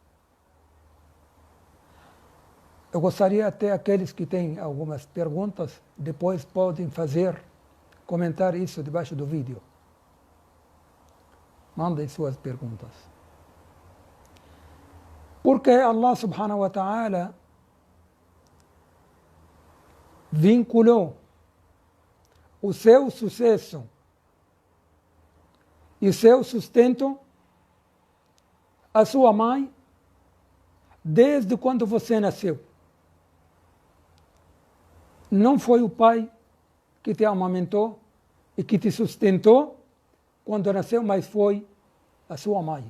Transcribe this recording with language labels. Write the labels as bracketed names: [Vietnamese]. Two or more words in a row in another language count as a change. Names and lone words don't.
[Portuguese] Eu gostaria até aqueles que têm algumas perguntas, depois podem comentar isso debaixo do vídeo. Mandem suas perguntas. Porque Allah [Arabic] سبحانه وتعالى [Portuguese] vinculou o seu sucesso e o seu sustento à sua mãe desde quando você nasceu. Não foi o pai que te amamentou e que te sustentou quando nasceu, mas foi a sua mãe.